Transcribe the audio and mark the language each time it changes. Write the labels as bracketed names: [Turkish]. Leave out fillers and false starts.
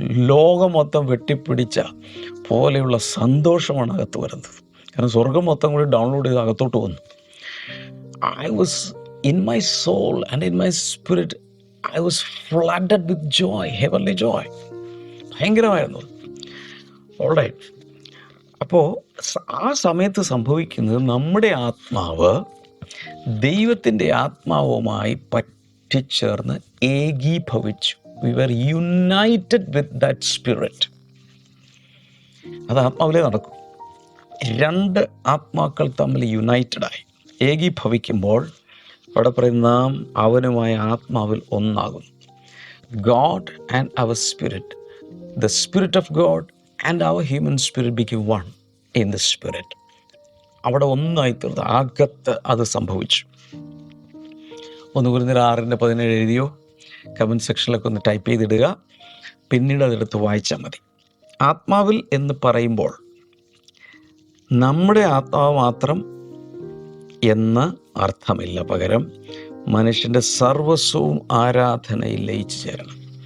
[Malayalam] ലോകം മൊത്തം വെട്ടിപ്പിടിച്ച പോലെയുള്ള സന്തോഷമാണ് അകത്ത് വരുന്നത്. കാരണം സ്വർഗം മൊത്തം കൂടി ഡൗൺലോഡ് ചെയ്ത് അകത്തോട്ട് വന്നു. [English] I was in my soul and in my spirit, I was flooded with joy, heavenly joy. [Malayalam] ഭയങ്കരമായിരുന്നു. Alright, അപ്പോൾ ആ സമയത്ത് സംഭവിക്കുന്നത്, നമ്മുടെ ആത്മാവ് ദൈവത്തിൻ്റെ ആത്മാവുമായി പറ്റിച്ചേർന്ന് ഏകീഭവിച്ചു. [English] We were united with that spirit. [Malayalam] അത് ആത്മാവിലേ നടക്കും. 2 ആത്മാക്കൾ തമ്മിൽ യുണൈറ്റഡായി ഏകീഭവിക്കുമ്പോൾ അവിടെ പറയും, നാം അവനുമായ ആത്മാവിൽ ഒന്നാകുന്നു. [English] God and our spirit, the spirit of God and our human spirit became one in the spirit. [Malayalam] അവിടെ ഒന്നായി തീർന്നു, അകത്ത് അത് സംഭവിച്ചു. 1 കൊരിന്ത്യർ 6:17 എഴുതിയോ? കമൻറ്റ് സെക്ഷനിലൊക്കെ ഒന്ന് ടൈപ്പ് ചെയ്തിടുക, പിന്നീട് അതെടുത്ത് വായിച്ചാൽ മതി. ആത്മാവിൽ എന്ന് പറയുമ്പോൾ നമ്മുടെ ആത്മാവ് മാത്രം എന്ന് അർത്ഥമില്ല, പകരം മനുഷ്യൻ്റെ സർവസ്വവും ആരാധനയിൽ ലയിച്ചു ചേരണം.